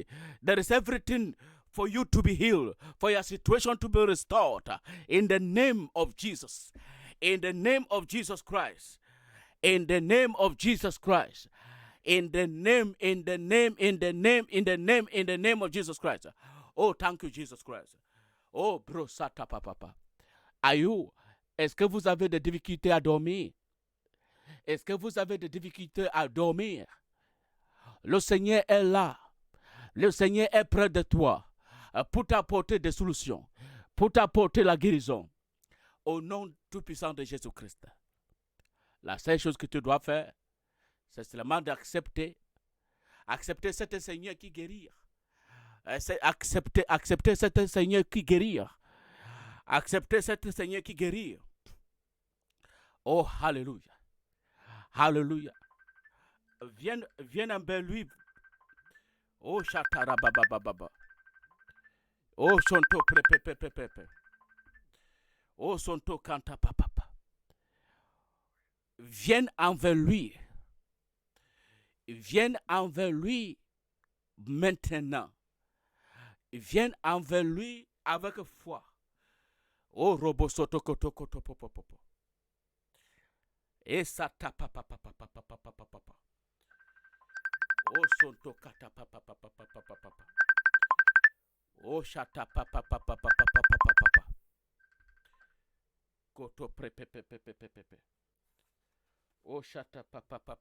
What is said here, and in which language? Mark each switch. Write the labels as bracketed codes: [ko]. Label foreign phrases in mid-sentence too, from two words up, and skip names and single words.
[en] There is everything for you to be healed, for your situation to be restored. In the name of Jesus. In the name of Jesus Christ. In the name of Jesus Christ. In the name of Jesus Christ. Oh, thank you, Jesus Christ. Oh, bro, sata papa. [fr] Est-ce que vous avez des difficultés à dormir? Est-ce que vous avez des difficultés à dormir? Le Seigneur est là. Le Seigneur est près de toi pour t'apporter des solutions, pour t'apporter la guérison. Au nom tout-puissant de Jésus-Christ. La seule chose que tu dois faire, c'est seulement d'accepter. Accepter cet Seigneur qui guérit. Accepter cet Seigneur qui guérit. Accepter cet Seigneur qui guérit. Oh, hallelujah. Hallelujah. Viens envers lui. Oh, chatarababababa. Oh, sonto prepepepepepe. Oh, sonto kanta papapa. Viens envers lui. Viens envers lui maintenant. Viens envers lui avec foi. Oh, robo soto koto koto popo. Et ça tapa papa. Oh, sonto kata papa. Oh, chata papa. Koto prepepepepepepe. Oh, chata papa.